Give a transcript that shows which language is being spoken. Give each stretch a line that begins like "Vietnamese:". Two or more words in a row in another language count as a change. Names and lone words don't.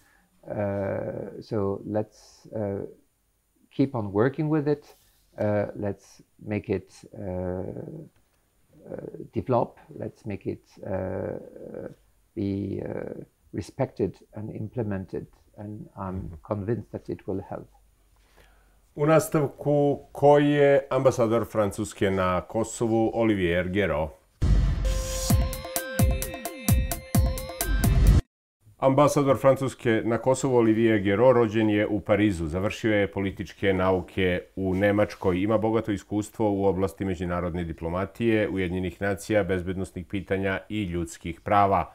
English: So let's keep on working with it. Let's make it develop. Let's make it be respected and implemented, and I'm convinced that it will help.
Serbian: U nastavku, ko je ambasador Francuske na Kosovu, Olivije Geroom? Ambasador Francuske na Kosovu Olivije Geroom rođen je u Parizu. Završio je političke nauke u Nemačkoj. Ima bogato iskustvo u oblasti međunarodne diplomatije, Ujedinjenih nacija, bezbednosnih pitanja i ljudskih prava.